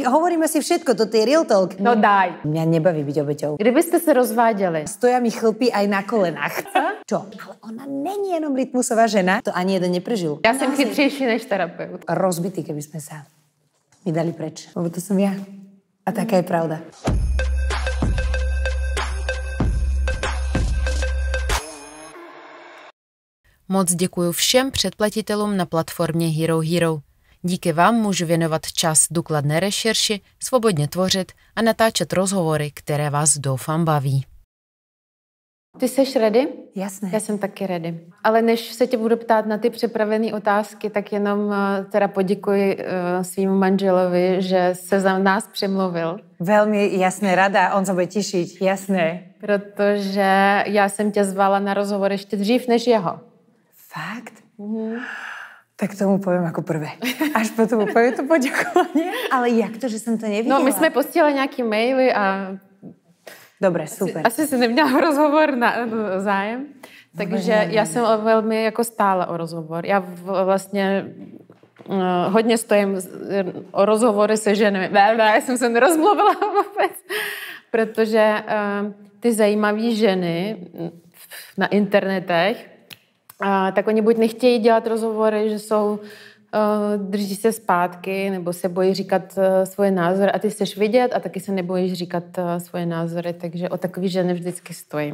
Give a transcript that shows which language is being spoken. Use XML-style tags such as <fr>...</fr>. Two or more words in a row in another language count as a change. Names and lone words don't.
<sk>hovoríme si všetko, to je</sk> <en>real talk.</en> <sk>No daj. Mňa nebaví byť obeťou.</sk> <cs>Kdybyste se rozváděli.</cs> <sk>Stoja mi chlpy aj na kolenách.</sk> <cs>Čo? Ale ona není jenom rytmusová žena.</cs> <sk>To ani jeden neprežil.</sk> <cs>Já jsem chytřejší než terapeut.</cs> <sk>Rozbitý, keby sme sa vydali preč. Lebo to som ja. A taká je pravda.</sk> <cs>Moc děkuji všem předplatitelům na platformě Hero Hero. Díky vám můžu věnovat čas důkladné rešerši, svobodně tvořit a natáčet rozhovory, které vás doufám baví. Ty seš ready? Jasné. Já jsem taky ready. Ale než se tě budu ptát na ty připravené otázky, tak jenom teda poděkuji svýmu manželovi, že se za nás přemluvil.</cs> <sk>Veľmi jasné, rada, on sa bude tešiť, jasné.</sk> <cs>Protože já jsem tě zvala na rozhovor ještě dřív než jeho. Fakt?</cs> <sk>Tak tomu poviem ako prvé. Až potom poviem to poďakovanie. Ale jak to, že som to nevidela?</sk> <cs>No, my jsme posílali nějaký maily a...</cs> <sk>Dobre, super.</sk> <cs>Asi si neměla rozhovor na zájem. Takže já jsem velmi jako stála o rozhovor. Já vlastně hodně stojím o rozhovory se ženami. Já jsem se nerozmluvila vůbec. Protože ty zajímavé ženy na internetech, tak oni buď nechtějí dělat rozhovory, že jsou, drží se zpátky, nebo se bojí říkat svoje názory a ty chceš vidět a taky se nebojíš říkat svoje názory, takže o takový ženy vždycky stojím.</cs>